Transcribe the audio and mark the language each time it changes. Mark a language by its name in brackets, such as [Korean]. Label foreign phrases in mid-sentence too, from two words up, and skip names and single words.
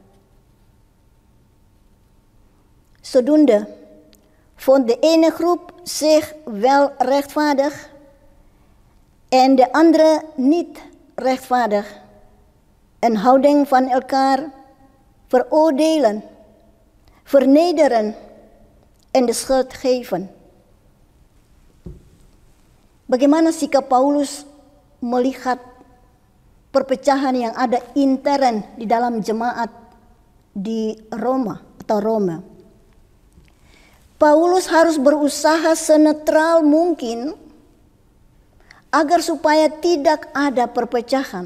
[Dutch] Zodoende vond de ene groep zich wel rechtvaardig en de andere niet rechtvaardig. Een houding van elkaar veroordelen, vernederen en de schuld geven. [Indonesian] Bagaimana sikap Paulus melihat perpecahan yang ada intern di dalam jemaat di Roma atau Roma? Paulus harus berusaha senetral mungkin agar supaya tidak ada perpecahan.